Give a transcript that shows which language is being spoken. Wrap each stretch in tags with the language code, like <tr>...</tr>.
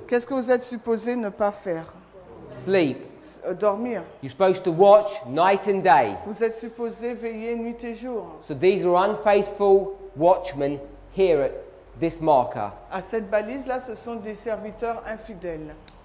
<fr>qu'est-ce que vous êtes supposé ne pas faire?</fr> <en>Sleep.</en> <fr>Dormir.</fr> <en>You're supposed to watch night and day.</en> <fr>Vous êtes supposé veiller nuit et jour.</fr> <en>So these are unfaithful watchmen here at this marker.</en> <fr>À cette balise-là, ce sont des serviteurs infidèles.</fr>